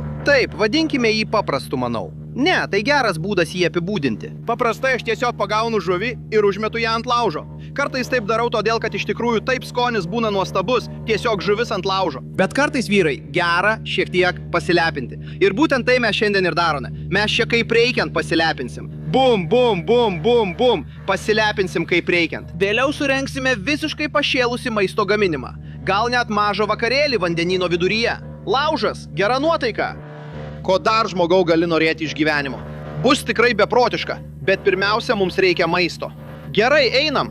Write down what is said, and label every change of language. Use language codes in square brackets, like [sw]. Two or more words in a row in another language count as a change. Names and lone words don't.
[lt] Taip, vadinkime jį paprastu, manau. Ne, tai geras būdas jį apibūdinti. Paprastai aš tiesiog pagaunu žuvį ir užmetu ją ant laužo. Kartais taip darau todėl, kad iš tikrųjų taip skonis būna nuostabus, tiesiog žuvis ant laužo. Bet kartais vyrai gera šiek tiek pasilepinti. Ir būtent tai mes šiandien ir darome. Mes čia kaip reikiant pasilepinsim. Bum, bum, bum, bum, bum. Pasilepinsim kaip reikiant. Vėliau surenksime visiškai pašėlusi maisto gaminimą. Gal net mažą vakarėlį vandenyno viduryje. Laužas, gera nuotaika. Ko dar žmogau gali norėti iš gyvenimo? Bus tikrai beprotiška, bet pirmiausia mums reikia maisto. Gerai, einam.